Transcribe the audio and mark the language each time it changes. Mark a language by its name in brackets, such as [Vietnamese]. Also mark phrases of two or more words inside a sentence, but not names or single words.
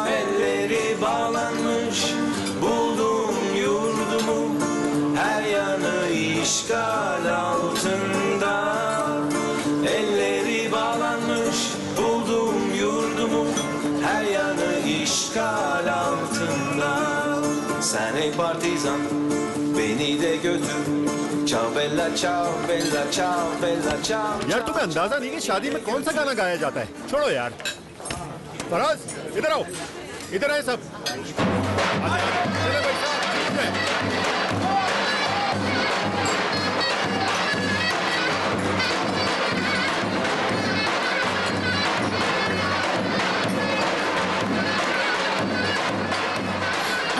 [Turkish] Elleri bağlanmış, buldum yurdumu, her yanı işgal altında. Elleri bağlanmış, buldum yurdumu, her yanı işgal altında. Sen ey partizan, beni de götür. [Italian] Ciao bella, ciao bella, ciao bella, ciao. [Hindi] यार तुम्हें अंदाजा नहीं कि शादी में कौन सा गाना गाया जाता है। छोड़ो यार। फराज इधर आओ, इधर आए सब। चले भाई साहब।